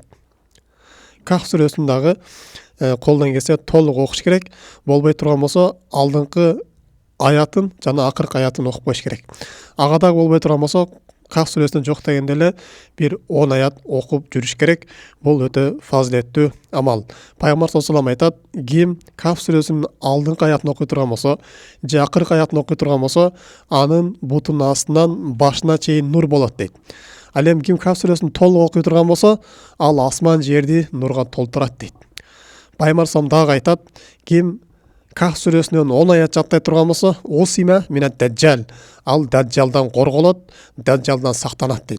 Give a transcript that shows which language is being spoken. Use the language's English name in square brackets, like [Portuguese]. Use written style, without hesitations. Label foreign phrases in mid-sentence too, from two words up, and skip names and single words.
[Kyrgyz] Кахф сүрөсүн дагы колдон келсе толук окуш керек. Болбой турган болсо, алдыңкы аятын жана акыркы аятын окуп коюш керек. Ага дагы болбой турган болсо, Кахф сүрөсүнөн жок дегенде эле бир 10 аят окуп жүрүш керек. Бул өтө фазилеттүү амал. Пайгамбар [Arabic] صلى الله عليه وسلم [Kyrgyz] айтат: ким Кахф сүрөсүнүн алдыңкы аятын окуй турган болсо, же акыркы аятын окуй турган болсо, анын бутунун астынан башына чейин нур болот дейт. Ал эми ким Кахф сүрөсүн толук окуй турган болсо, ал асман жерди нурга толтурат дейт. Пайгамбар саллаллаху дагы айтат: ким Кахф сүрөсүнөн 10 аят жаттай турган болсо, [Arabic] عصم من الدجال, [Kyrgyz] ал даджалдан корголот, даджалдан сактанат дейт.